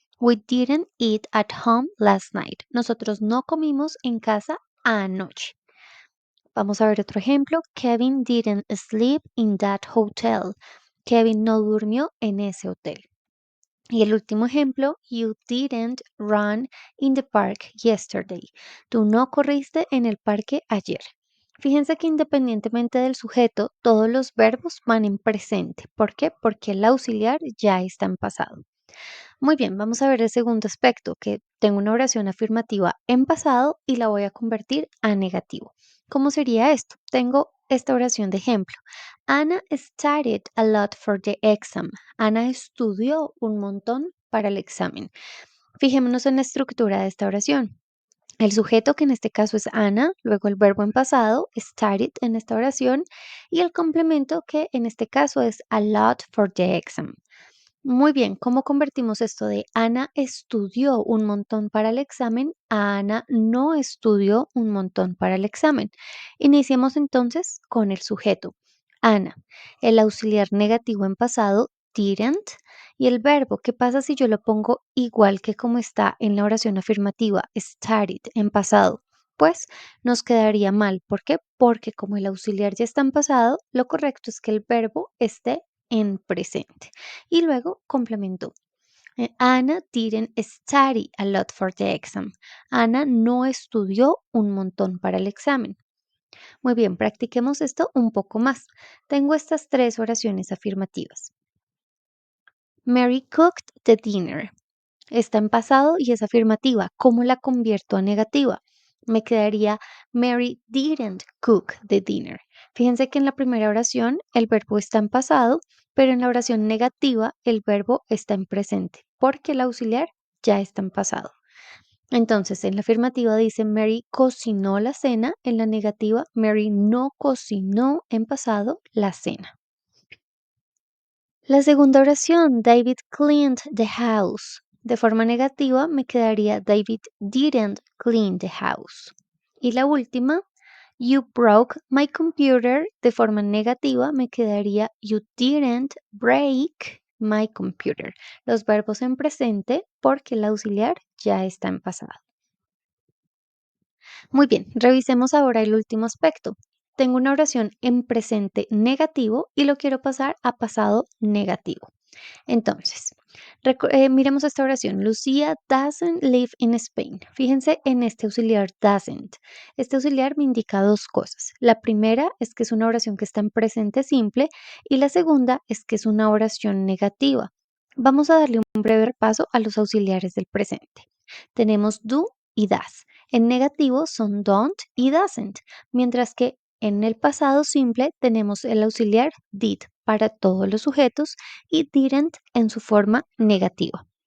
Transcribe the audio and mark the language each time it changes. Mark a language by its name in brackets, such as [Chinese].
[English] We didn't eat at home last night. [Spanish] Nosotros no comimos en casa anoche. Vamos a ver otro ejemplo. [English] Kevin didn't sleep in that hotel. [Spanish] Kevin no durmió en ese hotel. Y el último ejemplo, [English] you didn't run in the park yesterday. [Spanish] Tú no corriste en el parque ayer. Fíjense que independientemente del sujeto, todos los verbos van en presente. ¿Por qué? Porque el auxiliar ya está en pasado. Muy bien, vamos a ver el segundo aspecto, que tengo una oración afirmativa en pasado y la voy a convertir a negativo. ¿Cómo sería esto? Tengo esta oración de ejemplo. [English] Anna studied a lot for the exam. [Spanish] Ana estudió un montón para el examen. Fijémonos en la estructura de esta oración. El sujeto, que en este caso es Ana, luego el verbo en pasado, studied en esta oración, y el complemento, que en este caso es [English] a lot for the exam. [Spanish] Muy bien, ¿cómo convertimos esto de Ana estudió un montón para el examen a Ana no estudió un montón para el examen? Iniciemos entonces con el sujeto. Ana, el auxiliar negativo en pasado, didn't, y el verbo, ¿qué pasa si yo lo pongo igual que como está en la oración afirmativa, studied en pasado? Pues nos quedaría mal. ¿Por qué? Porque como el auxiliar ya está en pasado, lo correcto es que el verbo esté en presente. Y luego complementó. [English] Anna didn't study a lot for the exam. [Spanish] Ana no estudió un montón para el examen. Muy bien, practiquemos esto un poco más. Tengo estas tres oraciones afirmativas. [English] Mary cooked the dinner. [Spanish] Está en pasado y es afirmativa. ¿Cómo la convierto a negativa? Me quedaría [English] Mary didn't cook the dinner. [Spanish] Fíjense que en la primera oración el verbo está en pasado, pero en la oración negativa el verbo está en presente, porque el auxiliar ya está en pasado. Entonces, en la afirmativa dice Mary cocinó la cena, en la negativa Mary no cocinó en pasado la cena. La segunda oración, David [English] cleaned the house. [Spanish] De forma negativa me quedaría David [English] didn't clean the house. [Spanish] Y la última, [English] you broke my computer. [Spanish] De forma negativa me quedaría [English] you didn't break my computer. [Spanish] Los verbos en presente porque el auxiliar ya está en pasado. Muy bien, revisemos ahora el último aspecto. Tengo una oración en presente negativo y lo quiero pasar a pasado negativo. Entonces, miremos esta oración. [English] Lucía doesn't live in Spain. [Spanish] Fíjense en este auxiliar doesn't. Este auxiliar me indica dos cosas. La primera es que es una oración que está en presente simple y la segunda es que es una oración negativa. Vamos a darle un breve repaso a los auxiliares del presente. Tenemos do y does. En negativo son don't y doesn't, mientras que en el pasado simple tenemos el auxiliar did para todos los sujetos y didn't en su forma negativa.